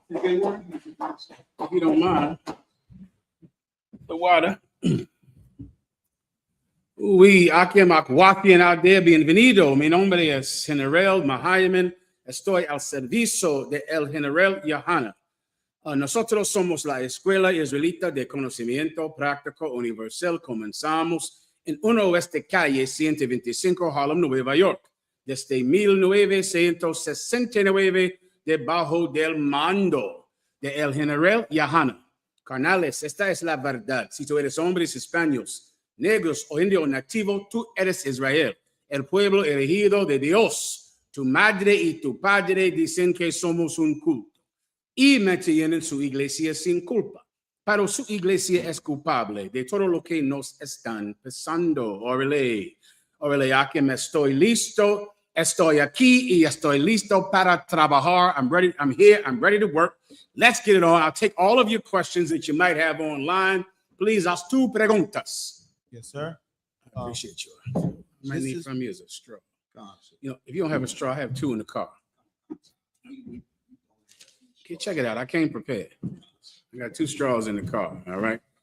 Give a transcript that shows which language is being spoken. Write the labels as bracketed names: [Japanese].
[English] If you don't mind, the water. [Spanish] Aquí en Macuaquien [English] out there, [Spanish] bienvenido. Mi nombre es General Mahayaman. Estoy al servicio de el General YAHANNA. Nosotros somos la Escuela Israelita de Conocimiento Práctico Universal. Comenzamos en 1 Oeste Calle 125, Harlem, Nueva York, desde 1969, debajo del mando de el General YAHANNA. Carnales, esta es la verdad. Si tú eres hombres hispanos, negros o indio nativo, tú eres Israel, el pueblo elegido de Dios. Tu madre y tu padre dicen que somos un culto y mantienen su iglesia sin culpa, pero su iglesia es culpable de todo lo que nos están pasando. Órale, aquí me estoy listo. Estoy aquí y estoy listo para trabajar. [English] I'm ready. I'm here. I'm ready to work. Let's get it on. I'll take all of your questions that you might have online. Please, ask two [Spanish] preguntas. [English] Yes, sir. I appreciate you. What I might need from you is a straw. If you don't have a straw, I have two in the car. Okay, check it out. I came prepared. I got two straws in the car. All right.